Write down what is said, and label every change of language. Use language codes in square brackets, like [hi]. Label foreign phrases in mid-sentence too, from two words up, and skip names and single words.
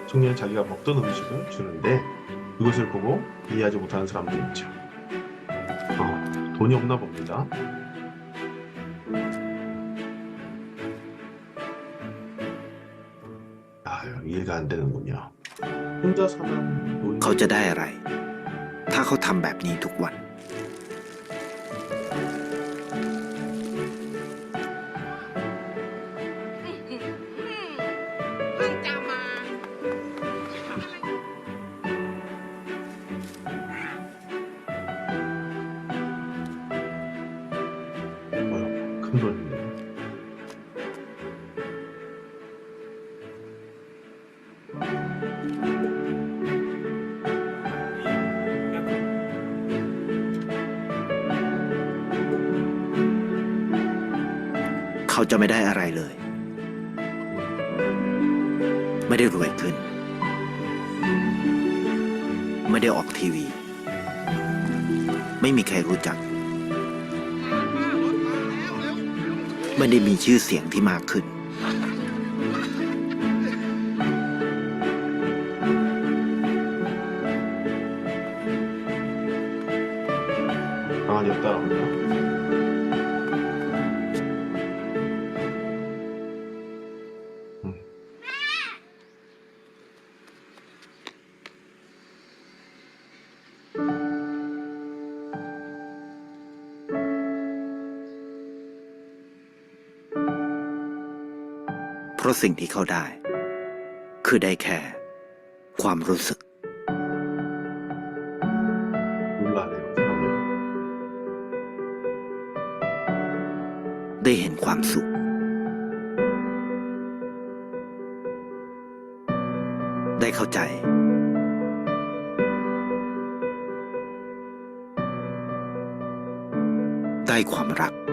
[ko] 청년이 자기가 먹던 음식을 주는데 그것을 보고 이해하지 못하는 사람도 있죠. 돈이 없나 봅니다. 이해가 안 되는군요. 혼자 사는 노인 [th] เขาจะได้อะไร ถ้าเขาทำแบบนี้ทุกวัน เพิ่งจะมา [ko] 큰 돈이네요. [th] เขา จะไม่ได้อะไรเลย ไม่ได้รวยขึ้น ไม่ได้ออกทีวี ไม่มีใครรู้จัก ไม่ได้มีชื่อเสียงที่มากขึ้น [ko] 강아지가 따라오네요. 음. [th] เพราะสิ่งที่เขาได้ คือได้แค่ความรู้สึก [ko] 놀라네요, 사람을. [th] ได้เห็นความสุข ได้เข้าใจ ได้ความรัก